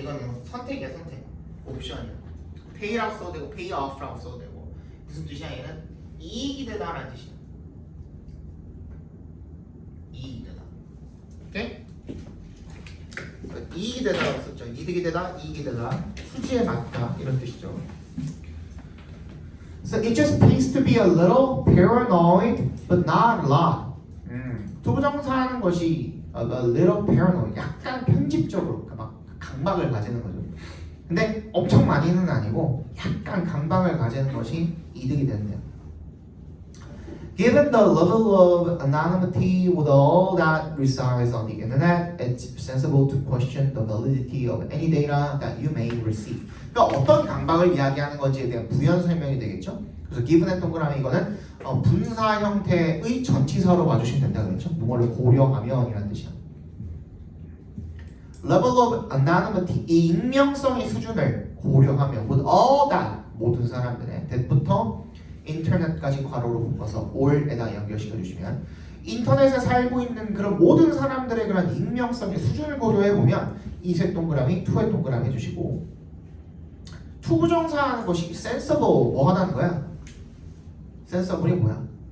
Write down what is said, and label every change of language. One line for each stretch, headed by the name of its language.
Korean: 이거는 선택이야 선택. 옵션이야. pay라고 써도 되고 pay off라고 써도 되고. 무슨 뜻이야? 얘는 이익이 되다라는 뜻이야. 이익이 되다. 오케이? 이익이 되다라고 썼죠. 이득이 되다, 이익이 되다. 수지에 맞다 이런 뜻이죠.
English: So it just pays to be a little paranoid, but not a lot.
Korean: 투부정사하는 것이
English: a little paranoid,
Korean: 약간 편집적으로, 그러니까 막 강박을 가지는 거죠. 근데 엄청 많이는 아니고 약간 강박을 가지는 것이 이득이 된대요.
English: Given the level of anonymity with all that resides on the internet, it's sensible to question the validity of any data that you may receive.
Korean: 그러니까 어떤 강박을 이야기하는 건지에 대한 부연 설명이 되겠죠. 그래서 given의 동그라미 이거는 분사 형태의 전치사로 봐주시면 된다 그랬죠. 뭐를 고려하면 이란 뜻이야.
English: Level of anonymity,
Korean: 이 익명성의 수준을 고려하면
English: with all that,
Korean: 모든 사람들의 that부터 인터넷까지 괄호로 묶어서 all에다 연결시켜 주시면 인터넷에 살고 있는 그런 모든 사람들의 그런 익명성의 수준을 고려해 보면 이색 동그라미, 투의 동그라미 해주시고 투부정사하는 것이 sensible 뭐 하다는 거야? sensible이 뭐야?